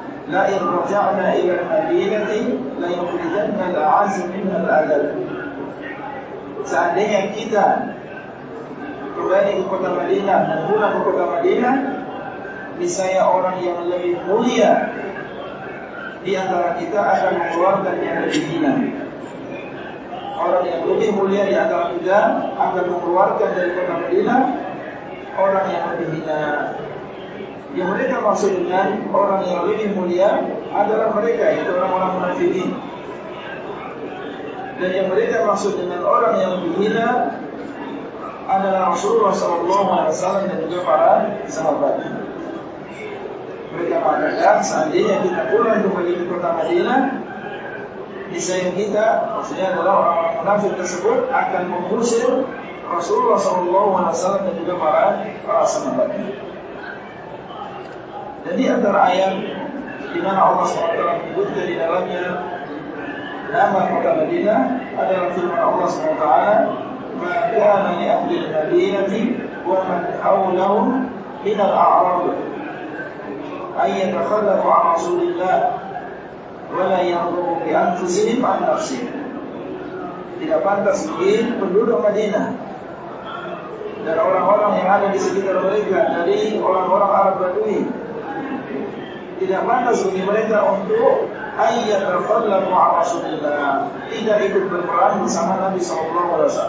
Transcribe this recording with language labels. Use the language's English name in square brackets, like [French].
[Arabic] لئن رجعنا إلى المدينة ليخرجن الأعز منها الأذل. [Indonesian] Seandainya kita kembali ke kota Madinah dan pulang ke kota Madinah, niscaya orang yang lebih mulia di antara kita akan mengeluarkan yang lebih hina. Orang yang lebih mulia di antara kita akan mengeluarkan dari kota Madinah orang yang lebih hina. Yang mereka maksud dengan orang yang lebih mulia adalah mereka, yaitu orang-orang munafikin. Dan yang mereka maksud dengan orang yang lebih hina adalah Rasulullah SAW dan juga para sahabat. Mereka mengatakan, seandainya kita pulang kembali ke kota Madinah, niscaya kita, maksudnya adalah orang-orang munafik tersebut, akan mengusir Rasulullah SAW dan juga para sahabat. Jadi antara ayat di mana Allah SWT menyebutkan di dalamnya nama kota Madinah adalah firman Allah SWT, [Arabic] ما كان لأهل المدينة ومن حولهم من الأعراب أن يتخلفوا عن رسول الله ولا ينظروا بأنفسهم عن نفسهم. [Indonesian] Tidak pantas mungkin penduduk Madinah dan orang-orang yang ada di sekitar mereka dari orang-orang Arab Badui, tidak pantas bagi mereka untuk ayat terfadlah wa rasulillah, tidak ikut berperang bersama Nabi SAW.